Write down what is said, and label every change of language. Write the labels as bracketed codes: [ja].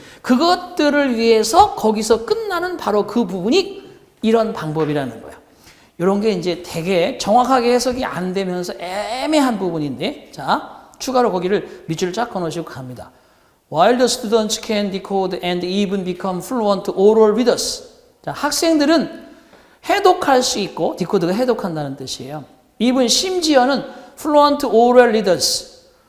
[ko] 그것들을 위해서 거기서 끝나는 바로 그 부분이 이런 방법이라는 거야. 이런 게 이제 되게 정확하게 해석이 안 되면서 애매한 부분인데, 자, 추가로 거기를 밑줄을 쫙 그어놓으시고 갑니다. [en] While the students can decode and even become fluent oral readers. [ko] 자, 학생들은 해독할 수 있고, 디코드가 해독한다는 뜻이에요. [en] even [ko] 심지어는 [en] fluent oral readers.